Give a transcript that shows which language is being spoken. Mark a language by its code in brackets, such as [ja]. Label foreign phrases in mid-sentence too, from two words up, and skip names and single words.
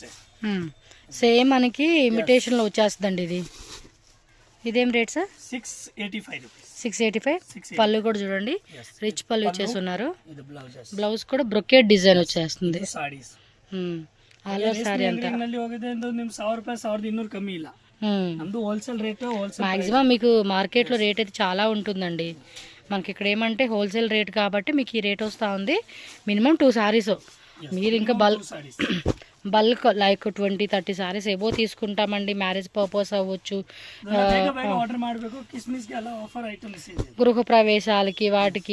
[te] సేమ్ మనకి ఇమిటేషన్లో వచ్చేస్తుందండి ఇది. ఇదేం రేట్ సార్? 685 రూపీస్. 685. పళ్ళు కూడా చూడండి రిచ్ పళ్ళు ఇచ్చేస్తున్నారు. బ్లౌజ్ కూడా బ్రొకెట్ డిజైన్ వచ్చేస్తుంది. [en] all over [te] సారీ అంతా [kn] ಹೋಗಿದೆ ಅಂದ್ರೆ ನಿಮ್ 1000 ರೂಪಾಯಿ 1200 ಕಮ್ಮಿ ಇಲ್ಲ. ನಮ್ದು [en] wholesale rate. [te] మాక్సిమం మీకు మార్కెట్లో రేట్ అయితే చాలా ఉంటుందండి. మనకి ఇక్కడ ఏమంటే హోల్సేల్ రేట్ కాబట్టి మీకు ఈ రేట్ వస్తూ ఉంది. మినిమం 2 సారీస్. మీరు ఇంకా [en] bulk like [te] 20-30 సారీస్ ఏవో తీసుకుంటామండి. [en] marriage purpose [te] అవ్వచ్చు, గృహప్రవేశాలకి, వాటికి.